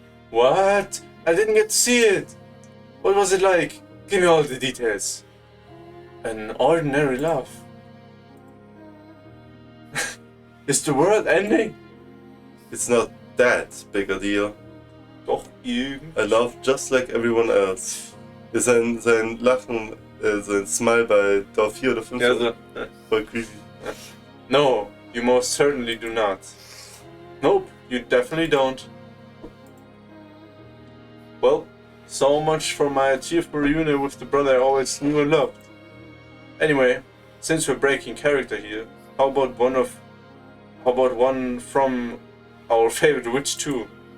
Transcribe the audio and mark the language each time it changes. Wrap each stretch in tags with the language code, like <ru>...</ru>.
<en>What? I didn't get to see it. What was it like? Give me all the details. An ordinary laugh. Is the world ending? It's not that big a deal.</en> <de>Doch, irgend.</de> <en>I love just like everyone else.</en> <de>Ist sein Lachen, sein Smile bei Dorf 4 oder 5 Ja, so. voll creepy.</de> <en>No, you most certainly do not. Nope, you definitely don't. Well, so much for my achievable reunion with the brother I always knew and loved. Anyway, since we're breaking character here, how about one from our favorite witch too?</en>